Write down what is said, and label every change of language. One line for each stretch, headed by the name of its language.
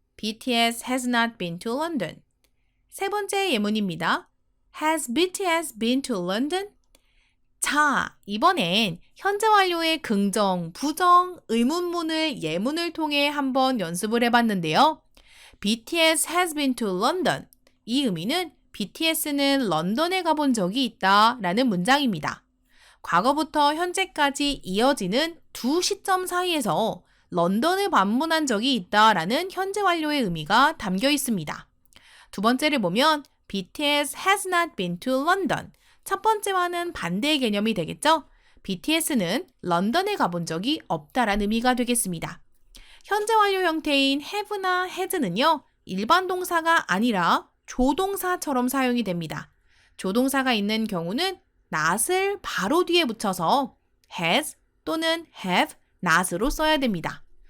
English: BTS has not been to London.
Korean: 세 번째 예문입니다.
English: Has BTS been to London?
Korean: 자, 이번엔 현재 완료의 긍정, 부정, 의문문을 예문을 통해 한번 연습을 해봤는데요.
English: BTS has been to London.
Korean: 이 의미는 BTS는 런던에 가본 적이 있다 라는 문장입니다. 과거부터 현재까지 이어지는 두 시점 사이에서 런던을 방문한 적이 있다 라는 현재 완료의 의미가 담겨 있습니다. 두 번째를 보면
English: BTS has not been to London.
Korean: 첫 번째와는 반대의 개념이 되겠죠? BTS는 런던에 가본 적이 없다라는 의미가 되겠습니다. 현재 완료 형태인 have나 has는요, 일반 동사가 아니라 조동사처럼 사용이 됩니다. 조동사가 있는 경우는 not을 바로 뒤에 붙여서 has 또는 have, not으로 써야 됩니다.